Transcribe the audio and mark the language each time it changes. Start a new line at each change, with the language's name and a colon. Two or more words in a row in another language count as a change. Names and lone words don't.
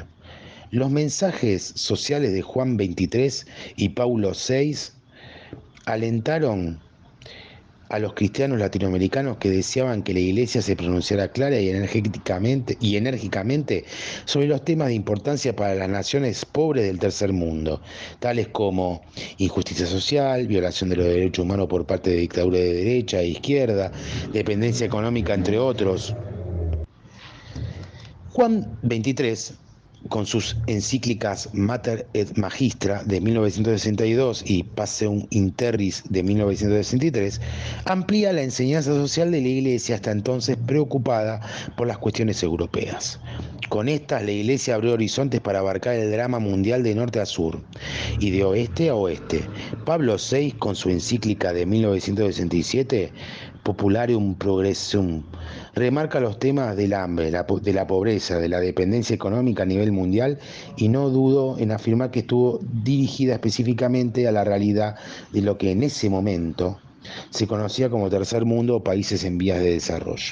Spanish: Los mensajes sociales de Juan XXIII y Paulo VI alentaron a los cristianos latinoamericanos que deseaban que la Iglesia se pronunciara clara y enérgicamente sobre los temas de importancia para las naciones pobres del tercer mundo, tales como injusticia social, violación de los derechos humanos por parte de dictaduras de derecha e izquierda, dependencia económica, entre otros. Juan XXIII, con sus encíclicas Mater et Magistra de 1962 y Passeum in Terris de 1963, amplía la enseñanza social de la Iglesia hasta entonces preocupada por las cuestiones europeas. Con estas, la Iglesia abrió horizontes para abarcar el drama mundial de norte a sur y de oeste a oeste. Pablo VI, con su encíclica de 1967, Popularium Progressum, remarca los temas del hambre, de la pobreza, de la dependencia económica a nivel mundial y no dudo en afirmar que estuvo dirigida específicamente a la realidad de lo que en ese momento se conocía como tercer mundo o países en vías de desarrollo.